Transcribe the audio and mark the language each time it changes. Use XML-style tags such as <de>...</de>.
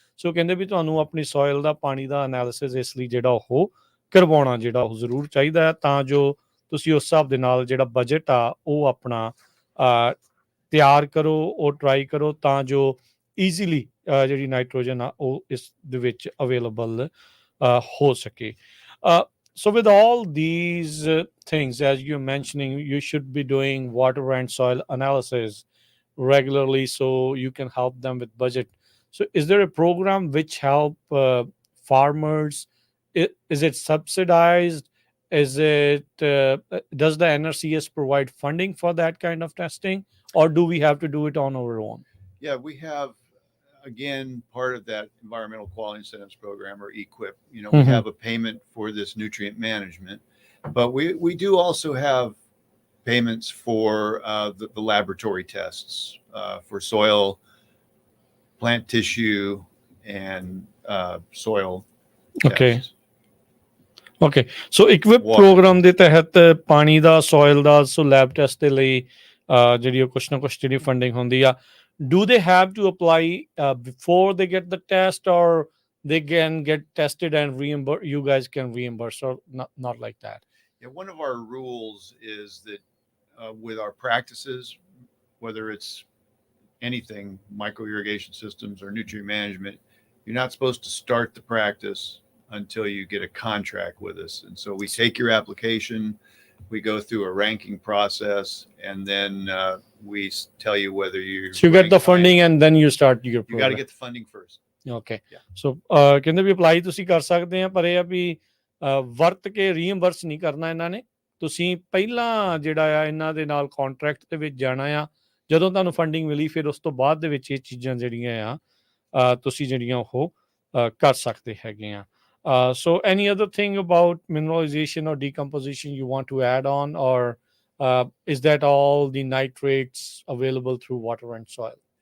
<pa>ਸੋ ਕਹਿੰਦੇ ਵੀ ਤੁਹਾਨੂੰ ਆਪਣੀ ਸੋਇਲ ਦਾ ਪਾਣੀ ਦਾ ਐਨਾਲਿਸਿਸ ਇਸ ਲਈ ਜਿਹੜਾ ਉਹ ਕਰਵਾਉਣਾ ਜਿਹੜਾ ਉਹ ਜ਼ਰੂਰ ਚਾਹੀਦਾ ਹੈ, ਤਾਂ ਜੋ ਤੁਸੀਂ ਉਸ ਹਿਸਾਬ ਦੇ ਨਾਲ ਜਿਹੜਾ ਬਜਟ ਆ ਉਹ ਆਪਣਾ ਤਿਆਰ ਕਰੋ, ਉਹ ਟਰਾਈ ਕਰੋ, ਤਾਂ ਜੋ ਈਜ਼ੀਲੀ ਜਿਹੜੀ ਨਾਈਟ੍ਰੋਜਨ ਆ ਉਹ ਇਸ ਦੇ ਵਿੱਚ ਅਵੇਲੇਬਲ ਹੋ ਸਕੇ।</pa> <en>So with all these things, as you're mentioning, you should be doing water and soil analysis regularly so you can help them with budget. So is there a program which help farmers? Is it subsidized? Is it does the NRCS provide funding for that kind of testing, or do we have to do it on our own? Yeah, we have, again, part of that Environmental Quality Incentives Program, or EQIP. We have a payment for this nutrient management, but we do also have payments for the laboratory tests for soil, plant tissue, and soil tests. Okay.</en> <pa>So EQIP program ਦੇ ਤਹਿਤ ਪਾਣੀ ਦਾ, soil ਦਾ, ਸੋ lab test ਦੇ ਲਈ ਜਿਹੜੀ ਕੁਛ ਨਾ ਕੁਛ ਜਿਹੜੀ ਫੰਡਿੰਗ ਹੁੰਦੀ ਆ।</pa> <en>Do they have to apply before they get the test, or they can get tested and reimburse? You guys can reimburse, or not like that? Yeah, one of our rules is that with our practices, whether it's anything, micro irrigation systems or nutrient management, you're not supposed to start the practice until you get a contract with us. And so we take your application, we go through a ranking process, and then we tell you whether you. So you get the funding and then you start your program. You got to get the funding first. Okay. Yeah.</en> <pa>So ਕਹਿੰਦੇ ਵੀ apply ਤੁਸੀਂ ਕਰ ਸਕਦੇ ਆ, ਪਰ ਇਹ ਆ ਵੀ ਵਰਤ ਕੇ ਰੀਇੰਬਰਸ ਨਹੀਂ ਕਰਨਾ ਇਹਨਾਂ ਨੇ। ਤੁਸੀਂ ਪਹਿਲਾਂ ਜਿਹੜਾ ਆ ਇਹਨਾਂ ਦੇ ਨਾਲ ਕੰਟਰੈਕਟ ਦੇ ਵਿੱਚ ਜਾਣਾ ਆ, ਜਦੋਂ ਤੁਹਾਨੂੰ ਫੰਡਿੰਗ ਮਿਲੀ ਫਿਰ ਉਸ ਤੋਂ ਬਾਅਦ ਦੇ ਵਿੱਚ ਇਹ ਚੀਜ਼ਾਂ ਜਿਹੜੀਆਂ ਆ ਤੁਸੀਂ ਜਿਹੜੀਆਂ ਉਹ ਕਰ ਸਕਦੇ ਹੈਗੇ ਆ।</pa> <en>So any other thing about mineralization or decomposition you want to add on, or is that all the nitrates available through water and soil?</en>